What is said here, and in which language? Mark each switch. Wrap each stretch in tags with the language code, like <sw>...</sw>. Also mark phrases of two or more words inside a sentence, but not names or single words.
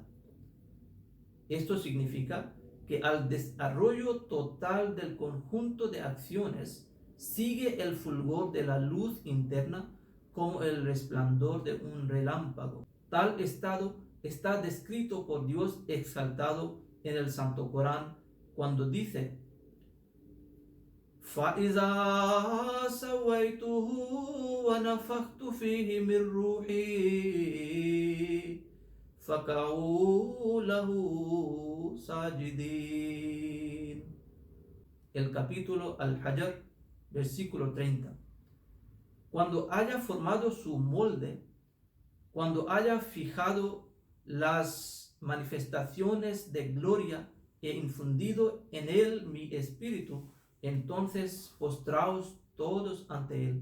<es>Esto significa que al desarrollo total del conjunto de acciones sigue el fulgor de la luz interna como el resplandor de un relámpago. Tal estado está descrito por Dios exaltado en el Santo Corán cuando dice:</es> <ar>فَإِذَا سَوَّيْتُهُ وَنَفَخْتُ فِيهِ مِنْ رُوحِي فَقَعُوا لَهُ سَاجِدِينَ.</ar> <es>El capítulo Al-Hajr, versículo 30. Cuando haya formado su molde, cuando haya fijado las manifestaciones de gloria e infundido en él mi espíritu, entonces postraos todos ante él.</es>